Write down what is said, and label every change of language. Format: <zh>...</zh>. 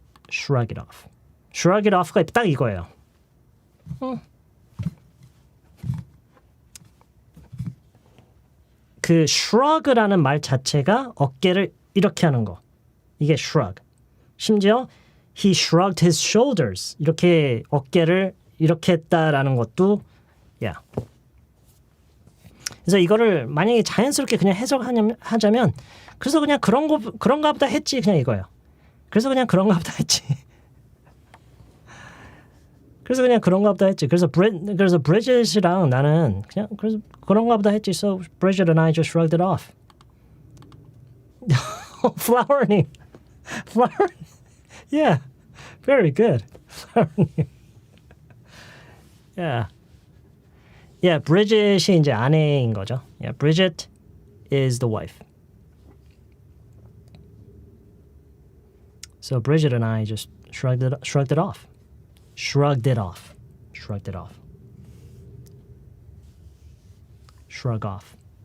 <en>Shrug it off. Shrug it off가</en> <ko>딱 이거예요. 그 shrug라는 말 자체가 어깨를 이렇게 하는 거. 이게 shrug.</ko> <en>심지어 he shrugged his shoulders.</en> <ko>이렇게 어깨를 이렇게 했다라는 것도 yeah. 그래서 이거를 만약에 자연스럽게 그냥 해석하자면 그래서 그냥 그런가 보다 했지 그냥 이거예요. 그래서 그냥 그런가 보다 했지. 그래서 Bridget이랑 나는 그냥 그래서 그런가 보다 했지.</ko> <en>So Bridget and I just shrugged it off. Flowering. Yeah. Very good. Flowering. Yeah.</en> <ko>Yeah, Bridget이 이제 아내인 거죠.</ko> <en>Yeah, Bridget is the wife. So Bridget and I just shrugged it off. Shrug off.</en>